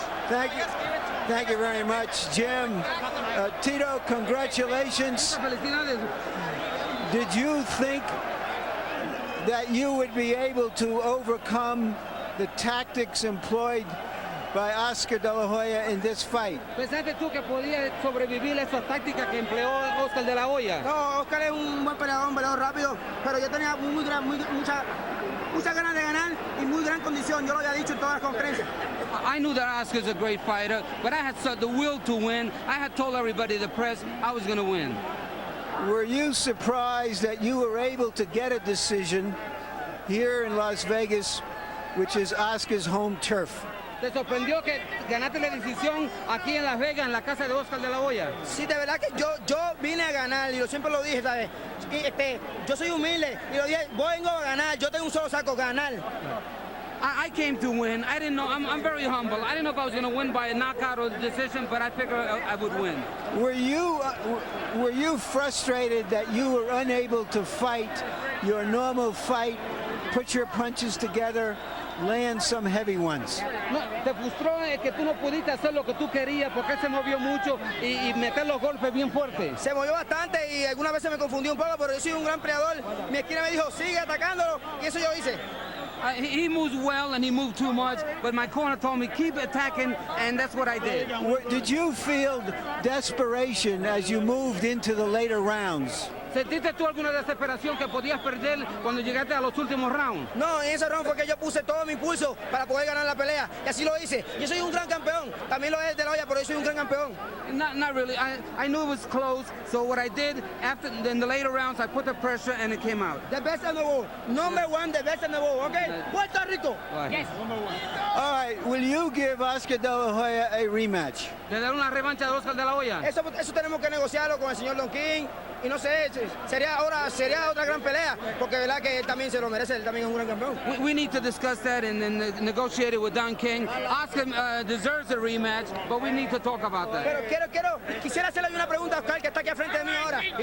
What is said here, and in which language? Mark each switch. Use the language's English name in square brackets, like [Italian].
[English] Thank you. Thank you very much, Jim. Tito, congratulations. Did you think that you would be able to overcome the tactics employed by Oscar De La Hoya in this fight? [Spanish] ¿Pensaste tú que podías sobrevivir esa táctica que empleó Oscar De La Hoya? No, Oscar es un buen peleador, un peleador rápido, pero yo tenía muchas ganas de ganar y muy gran condición. Yo lo había dicho en todas las conferencias. [English] I knew that Oscar's a great fighter, but I had the will to win. I had told everybody, the press, I was going to win. Were you surprised that you were able to get a decision here in Las Vegas, which is Oscar's home turf? [Spanish] ¿Te sorprendió que ganaste la decisión aquí en Las Vegas, en la casa de Oscar De La Hoya? Sí, de verdad que yo vine a ganar y yo siempre lo dije, ¿sabes? Yo soy humilde y lo dije, vengo a ganar, yo tengo un solo saco, ganar. [English] I came to win. I didn't know. I'm very humble. I didn't know if I was going to win by a knockout or decision, but I figured I would win. Were you frustrated that you were unable to fight your normal fight, put your punches together, land some heavy ones? [Spanish] No, te frustró que tú no pudiste hacer lo que tú querías porque él se movió mucho y meter los golpes bien fuertes. Se movió bastante y algunas veces me confundí un poco, pero yo soy un gran peleador. Mi esquina me dijo, sigue atacándolo, y eso yo hice. [English] He moves well and he moved too much, but my corner told me keep attacking, and that's what I did. Did you feel desperation as you moved into the later rounds? [Spanish] ¿Sentiste tú alguna desesperación que podías perder cuando llegaste a los últimos rounds? No, en ese round fue que yo puse todo mi impulso para poder ganar la pelea, y así lo hice. Yo soy un gran campeón, también lo es De La Hoya, pero yo soy un gran campeón. [English] Not really. I knew it was close, so what I did after in the later rounds, I put the pressure and it came out. The best in the world, number one, the best in the world, okay? Puerto Rico. Yes. All right, will you give Oscar De La Hoya a rematch? [Spanish] ¿Le dar una revancha de Oscar De La Hoya? Eso tenemos que negociarlo con el señor Don King. Y no sé, sería otra gran pelea, porque de verdad que él también se lo merece, él también es un gran campeón. [English] We need to discuss that and negotiate it with Don King. Oscar deserves a rematch, but we need to talk about that. [Spanish] Pero quisiera hacerle una pregunta a Oscar, que está aquí al frente de mí ahora.